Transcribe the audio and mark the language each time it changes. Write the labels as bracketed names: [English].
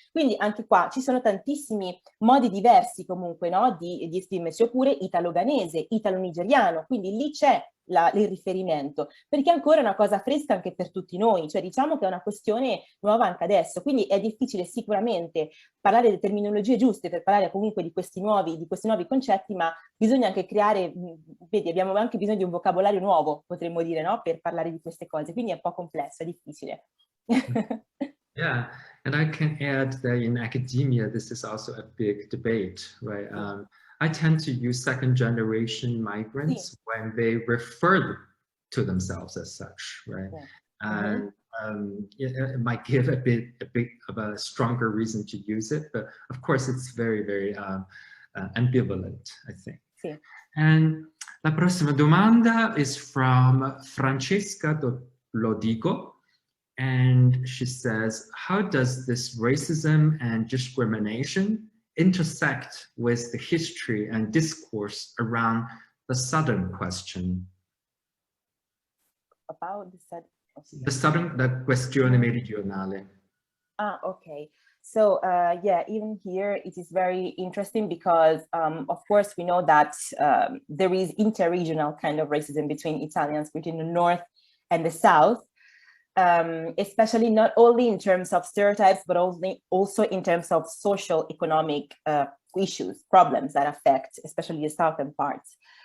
[Italian] Quindi anche qua ci sono tantissimi modi diversi comunque, no, di esprimersi, oppure italo-ghanese, italo-nigeriano, quindi lì c'è il riferimento, perché ancora è una cosa fresca anche per tutti noi, cioè diciamo che è una questione nuova anche adesso, quindi è difficile sicuramente parlare di terminologie giuste per parlare comunque di questi nuovi concetti, ma bisogna anche creare, vedi, abbiamo anche bisogno di un vocabolario nuovo, potremmo dire, no? Per parlare di queste cose, quindi è un po' complesso, è difficile. [English] Yeah, and I can add that in academia, this is also a big debate, right? I tend to use second generation migrants when they refer to themselves as such, right? And it might give a bit of a stronger reason to use it, but of course it's very, very ambivalent, I think. And [Italian] la prossima domanda [English] is from Francesca Lodigo. And she says, how does this racism and discrimination intersect with the history and discourse around the Southern question? About the questione meridionale. Ah, okay. So yeah, even here it is very interesting because of course we know that there is interregional kind of racism between Italians between the North and the South. Especially not only in terms of stereotypes, but also in terms of social economic issues, problems that affect especially the southern parts.